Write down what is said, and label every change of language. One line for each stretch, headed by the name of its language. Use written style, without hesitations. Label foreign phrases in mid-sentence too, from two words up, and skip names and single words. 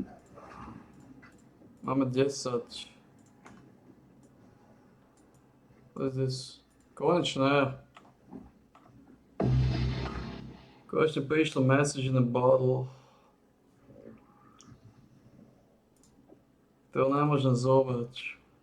English: Máme 10. What is this?
Slovak: Konečné. Konečne prišlo message in a bottle. To nemôžem zobrať.